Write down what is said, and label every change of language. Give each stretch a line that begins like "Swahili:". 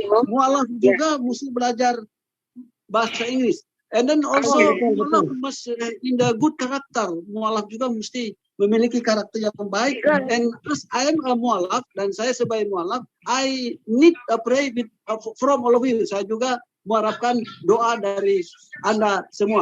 Indonesian: Mu'alaf juga mesti belajar bahasa Inggris.
English: And then also mu'alaf must in the good character.
Indonesian: Mu'alaf juga mesti memiliki karakter yang baik.
English: And as I am a mu'alaf
Indonesian: dan saya sebagai mu'alaf,
English: I need a pray from all of you.
Indonesian: Saya juga mengharapkan doa dari Anda semua.